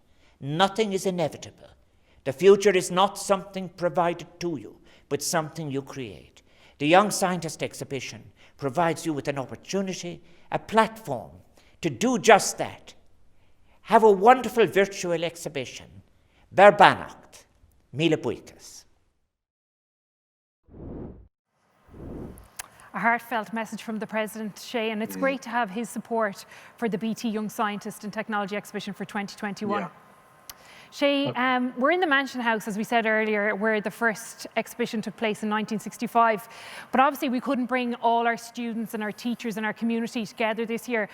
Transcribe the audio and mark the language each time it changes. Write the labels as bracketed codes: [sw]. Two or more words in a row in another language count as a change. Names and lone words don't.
[en] Nothing is inevitable. The future is not something provided to you, but something you create. The Young Scientist exhibition provides you with an opportunity, a platform to do just that. Have a wonderful virtual exhibition. [ga] Berbanacht, Míle buíochas. [en] A heartfelt message from the President, Shay, and it's great to have his support for the BT Young Scientist and Technology exhibition for 2021. Yeah. Shay, we're in the Mansion House, as we said earlier, where the first exhibition took place in 1965. But obviously we couldn't bring all our students and our teachers and our community together this year.